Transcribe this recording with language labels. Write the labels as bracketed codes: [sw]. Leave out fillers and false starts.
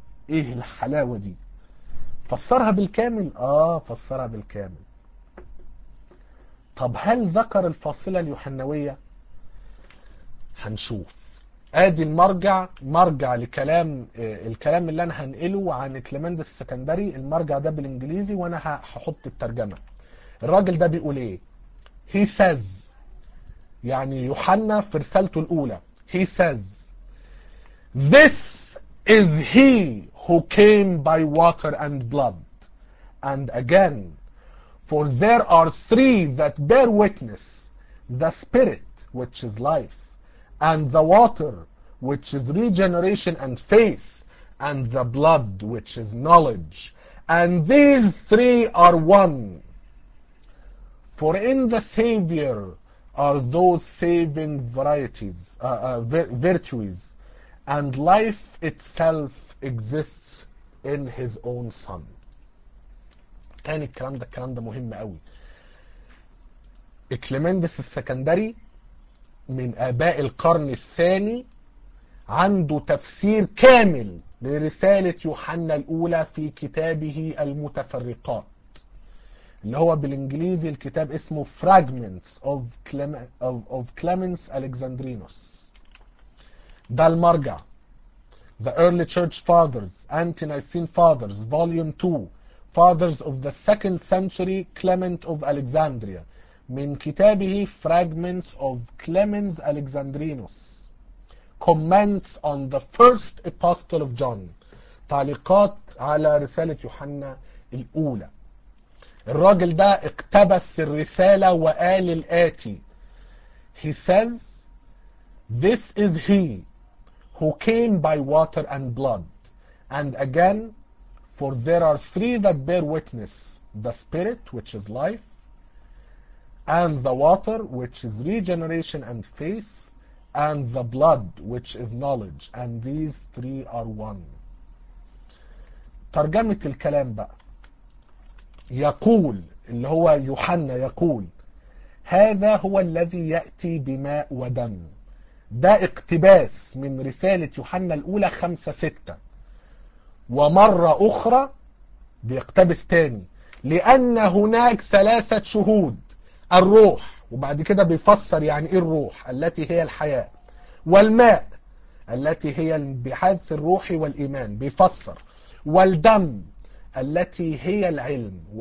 [ar] إيه الحلاوة دي؟ فسرها بالكامل؟ آه فسرها بالكامل. طب هل ذكر الفاصلة اليوحناوية؟ هنشوف. آدي المرجع، مرجع لكلام الكلام اللي أنا هنقله عن كليمندس السكندري، المرجع ده بالإنجليزي وأنا هحط الترجمة. الراجل ده بيقول إيه؟ [en] He says، [ar] يعني يوحنا في رسالته الأولى، [en] he says this is he who came by water and blood and again for there are three that bear witness the spirit which is life and the water which is regeneration and faith and the blood which is knowledge and these three are one for in the Savior are those saving varieties, virtues, and life itself exists in his own son. [ar] تاني الكلام ده، الكلام ده مهم قوي. كليمندس السكندري من آباء القرن الثاني، عنده تفسير كامل لرسالة يوحنا الأولى في كتابه المتفرقات، اللي هو بالانجليزي الكتاب اسمه Fragments of Clemens Alexandrinus. ده المرجع [en] The Early Church Fathers Anti-Nicene Fathers Volume 2 Fathers of the Second Century Clement of Alexandria من كتابه Fragments of Clemens Alexandrinus comments on the first epistle of John، [ar] تعليقات على رسالة يوحنا الأولى. الراجل ده اقتبس الرسالة وقال الآتي. [en] He says, this is he who came by water and blood. And again, for there are three that bear witness, the spirit, which is life, and the water, which is regeneration and faith, and the blood, which is knowledge. And these three are one. [ar] ترجمة الكلام بقى، يقول اللي هو يوحنا، يقول هذا هو الذي يأتي بماء ودم. ده اقتباس من رسالة يوحنا الأولى 5-6، ومرة أخرى بيقتبس تاني، لأن هناك ثلاثة شهود: الروح، وبعد كده بيفسر يعني إيه الروح، التي هي الحياة، والماء التي هي البحث الروحي والإيمان، بيفسر، والدم التي هي العلم.